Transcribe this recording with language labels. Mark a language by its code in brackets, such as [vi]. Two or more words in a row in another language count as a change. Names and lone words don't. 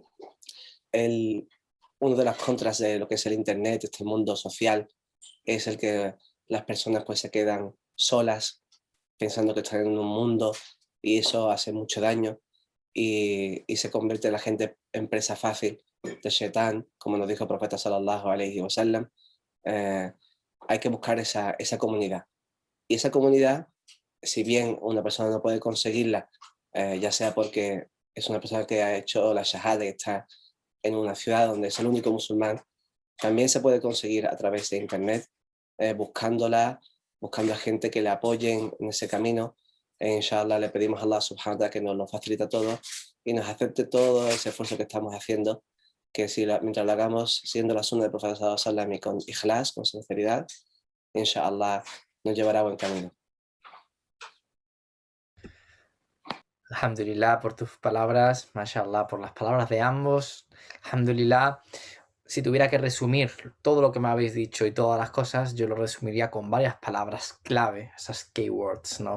[es] Uno de las contras de lo que es el Internet, este mundo social, es el que las personas pues se quedan solas, pensando que están en un mundo, y eso hace mucho daño y se convierte la gente en presa fácil de Shetán, como nos dijo el profeta [ar] صلى الله عليه وسلم. [es] Hay que buscar esa comunidad. Y esa comunidad, si bien una persona no puede conseguirla, ya sea porque es una persona que ha hecho la shahada y está en una ciudad donde es el único musulmán, también se puede conseguir a través de internet, buscando a gente que le apoyen en ese camino. Inshallah le pedimos a Allah [ar] سبحانه وتعالى [es] que nos lo facilita todo y nos acepte todo ese esfuerzo que estamos haciendo, que mientras lo hagamos siendo la sunna del profeta [ar] صلى الله عليه وسلم [es] y con ikhlas, con sinceridad, inshallah nos llevará a buen camino. Alhamdulillah por tus palabras, mashallah por las palabras de ambos. Alhamdulillah, si tuviera que resumir todo lo que me habéis dicho y todas las cosas, yo lo resumiría con varias palabras clave, esas keywords, ¿no?